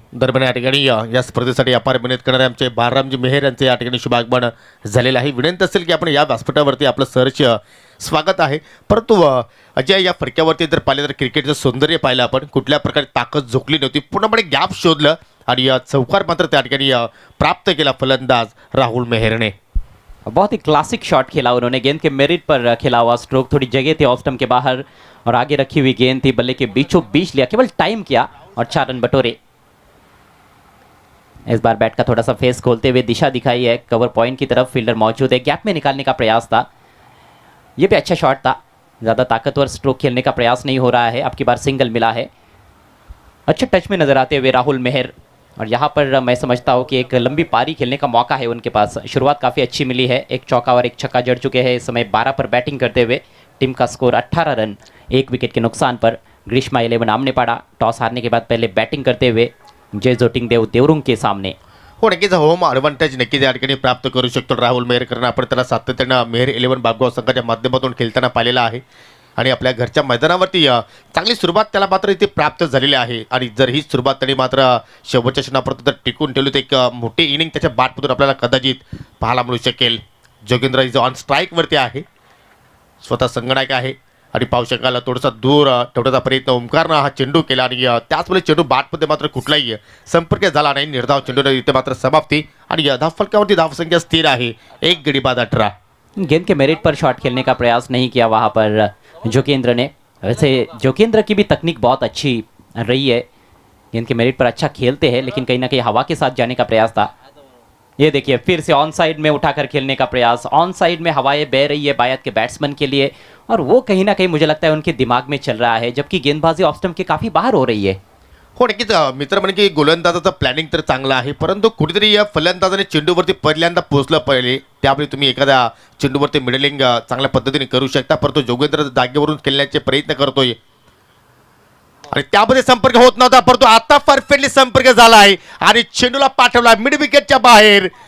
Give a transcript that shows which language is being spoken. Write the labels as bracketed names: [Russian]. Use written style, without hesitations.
[Marathi] दरम्यान या ठिकाणी या स्पर्धेसाठी अपार मेहनत करणारे आमचे बाळरामजी मेहर यांचे या ठिकाणी शुभागमन झालेलं आहे. विनंती असेल की आपण या व्यासपीठावरती आपलं सहर्ष स्वागत आहे. परंतु अजय या फडक्यावरती जर पाहिलं तर क्रिकेटचं सौंदर्य पाहिलं आपण, कुठल्या प्रकारे ताकद झोकली नव्हती, पूर्णपणे गॅप शोधलं आणि चौकार मात्र त्या ठिकाणी प्राप्त केला फलंदाज राहुल मेहरने. [Hindi] बहुत ही क्लासिक शॉट खेला उन्होंने, गेंद के मेरिट पर खेला हुआ स्ट्रोक, थोड़ी जगह थी ऑफ स्टंप के बाहर और आगे रखी हुई गेंद थी, बल्ले के बीचों बीच लिया, केवल टाइम किया और 4 रन बटोरे. इस बार बैट का थोड़ा सा फेस खोलते हुए दिशा दिखाई है, कवर पॉइंट की तरफ फील्डर मौजूद है, गैप में निकालने का प्रयास था, ये भी अच्छा शॉट था. ज़्यादा ताकतवर स्ट्रोक खेलने का प्रयास नहीं हो रहा है, अब की बार सिंगल मिला है. अच्छे टच में नजर आते हुए राहुल मेहर, और यहाँ पर मैं समझता हूँ कि एक लंबी पारी खेलने का मौका है उनके पास. शुरुआत काफ़ी अच्छी मिली है, एक चौका और एक छक्का जड़ चुके हैं इस समय 12 पर बैटिंग करते हुए. टीम का स्कोर 18 रन 1 विकेट के नुकसान पर. ग्रीष्मा 11 आमनेबाड़ा टॉस हारने के बाद पहले बैटिंग करते हुए जय जोटिंगदेव देवरुंग के सामने. [Marathi] हो, नक्कीच होम ॲडव्हान्टेज नक्कीच या ठिकाणी प्राप्त करू शकतो राहुल मेहर, कारण आपण त्याला सातत्यानं मेहर 11 बापगाव संघाच्या माध्यमातून खेळताना पाहिलेला आहे आणि आपल्या घरच्या मैदानावरती चांगली सुरुवात त्याला मात्र इथे प्राप्त झालेली आहे. आणि जर ही सुरुवात त्यांनी मात्र शेवटच्या क्षणापर्यंत जर टिकून ठेवली तर एक मोठी इनिंग त्याच्या बॅटमधून आपल्याला कदाचित पाहायला मिळू शकेल. जोगेंद्र [English] is on [Marathi] स्ट्राईकवरती आहे, स्वतः संगणक आहे आणि पाहू शकाल थोडासा दूर ठेवण्याचा प्रयत्न ओमकारनं हा चेंडू केला आणि त्याचवेळी चेंडू बॅटमध्ये मात्र कुठलाही संपर्क झाला नाही. निर्धाव चेंडू इथे मात्र समाप्ती आणि धाव फलकावरती धावसंख्या स्थिर आहे 1 गडी बाद 18. [Hindi] गेंद के मेरिट पर शॉट खेलने का प्रयास नहीं किया वहां पर जोगेंद्र ने. वैसे जोगेंद्र की भी तकनीक बहुत अच्छी रही है, गेंद के मेरिट पर अच्छा खेलते हैं, लेकिन कहीं ना कहीं हवा के साथ जाने का प्रयास था. ये देखिए फिर से ऑन साइड में उठाकर खेलने का प्रयास. ऑन साइड में हवाएं बह रही है बायत के बैट्समैन के लिए, और वो कहीं ना कहीं मुझे लगता है उनके दिमाग में चल रहा है, जबकि गेंदबाजी ऑफ स्टंप के काफी बाहर हो रही है. [Marathi] हो नक्कीच मित्र म्हणजे की गोलंदाजाचं प्लॅनिंग तर चांगलं आहे, परंतु कुठेतरी या फलंदाजाने चेंडूवरती पहिल्यांदा पोहोचलं पहिले, त्यावेळी तुम्ही एखाद्या चेंडूवरती मिडलिंग चांगल्या पद्धतीने करू शकता. परंतु जोगेंद्र जागेवरून खेळण्याचे प्रयत्न करतोय आणि त्यामध्ये संपर्क होत नव्हता, परंतु आता परफेक्टली संपर्क झाला आहे आणि चेंडूला पाठवला मिड विकेटच्या बाहेर.